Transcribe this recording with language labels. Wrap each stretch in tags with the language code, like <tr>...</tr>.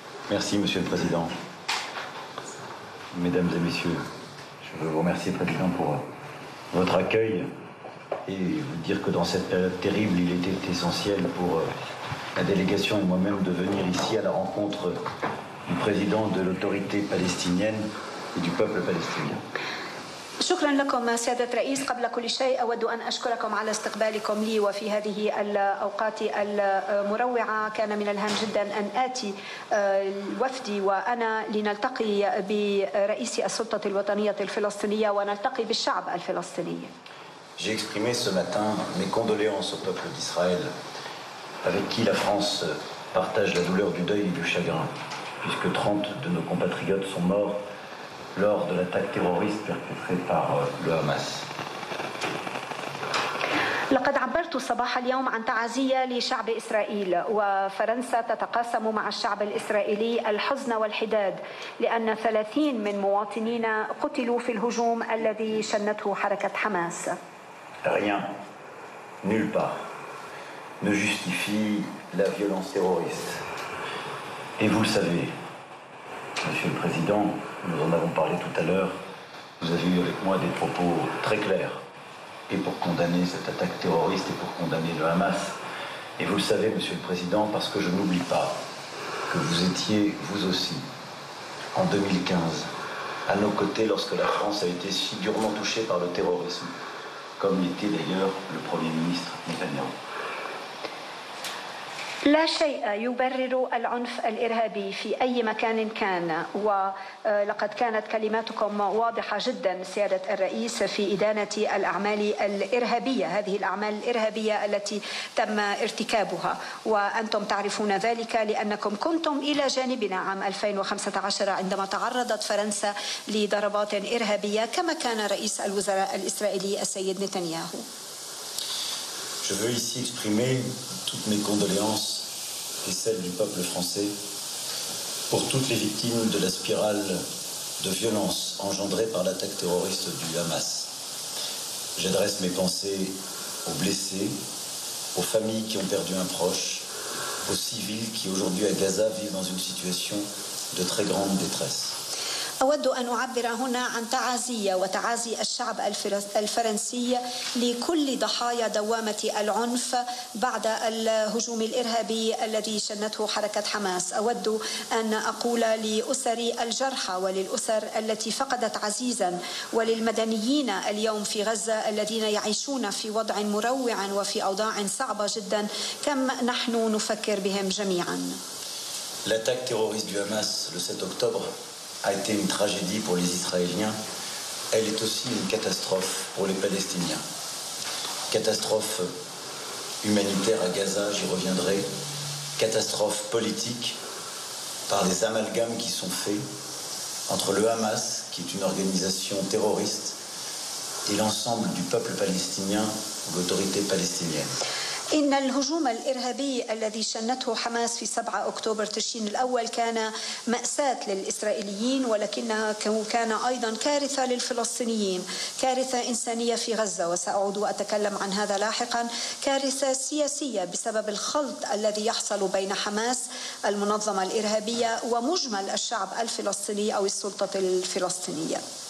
<fr>Merci, Monsieur le Président. Mesdames et Messieurs, je veux vous remercier, Président, pour votre accueil et vous dire que dans cette période terrible, il était essentiel pour la délégation et moi-même de venir ici à la rencontre du président de l'autorité palestinienne et du peuple palestinien.</fr> <ar>شكرا لكم سيادة الرئيس. قبل كل شيء أود أن أشكركم على استقبالكم لي وفي هذه الأوقات المروعة. كان من الهام جدا أن آتي وفدي وأنا لنلتقي برئيس السلطة الوطنية الفلسطينية ونلتقي بالشعب الفلسطيني.</ar> <fr>J'ai exprimé ce matin mes condoléances au peuple d'Israël, avec qui la France partage la douleur du deuil et du chagrin, puisque 30 de nos compatriotes sont morts lors de l'attaque terroriste perpétrée par le Hamas.</fr> <ar>لقد عبرت صباح اليوم عن تعازية لشعب إسرائيل وفرنسا تتقاسم مع الشعب الإسرائيلي الحزن والحداد لأن 30 من مواطنينا قتلوا في الهجوم الذي شنته حركة حماس.</ar> <fr>Rien, nulle part, ne justifie la violence terroriste. Et vous le savez, Monsieur le Président, nous en avons parlé tout à l'heure, vous avez eu avec moi des propos très clairs, et pour condamner cette attaque terroriste et pour condamner le Hamas. Et vous le savez, Monsieur le Président, parce que je n'oublie pas que vous étiez, vous aussi, en 2015, à nos côtés lorsque la France a été si durement touchée par le terrorisme, comme l'était d'ailleurs le Premier ministre Netanyahu.</fr> <ar>لا شيء يبرر العنف الإرهابي في أي مكان كان ولقد كانت كلماتكم واضحة جدا سيادة الرئيس في إدانة الأعمال الإرهابية هذه الأعمال الإرهابية التي تم ارتكابها وأنتم تعرفون ذلك لأنكم كنتم إلى جانبنا عام 2015 عندما تعرضت فرنسا لضربات إرهابية كما كان رئيس الوزراء الإسرائيلي السيد نتنياهو.</ar> <fr>Je veux ici exprimer toutes mes condoléances et celles du peuple français pour toutes les victimes de la spirale de violence engendrée par l'attaque terroriste du Hamas. J'adresse mes pensées aux blessés, aux familles qui ont perdu un proche, aux civils qui aujourd'hui à Gaza vivent dans une situation de très grande détresse.</fr> <ar>أود أن أعبر هنا عن تعازي وتعازي الشعب الفرنسي لكل ضحايا دوامة العنف بعد الهجوم الإرهابي الذي شنته حركة حماس. أود أن أقول لأسر الجرحى وللأسر التي فقدت عزيزا وللمدنيين اليوم في غزة الذين يعيشون في وضع مروع وفي أوضاع صعبة جدا كم نحن نفكر بهم جميعا.</ar> <fr>L'attaque terroriste du Hamas le 7 octobre a été une tragédie pour les Israéliens, elle est aussi une catastrophe pour les Palestiniens. Catastrophe humanitaire à Gaza, j'y reviendrai. Catastrophe politique par les amalgames qui sont faits entre le Hamas, qui est une organisation terroriste, et l'ensemble du peuple palestinien ou l'autorité palestinienne.</fr> <ar>إن الهجوم الإرهابي الذي شنته حماس في 7 أكتوبر تشرين الأول كان مأساة للإسرائيليين ولكنه كان أيضا كارثة للفلسطينيين كارثة إنسانية في غزة وسأعود وأتكلم عن هذا لاحقا كارثة سياسية بسبب الخلط الذي يحصل بين حماس المنظمة الإرهابية ومجمل الشعب الفلسطيني أو السلطة الفلسطينية.</ar>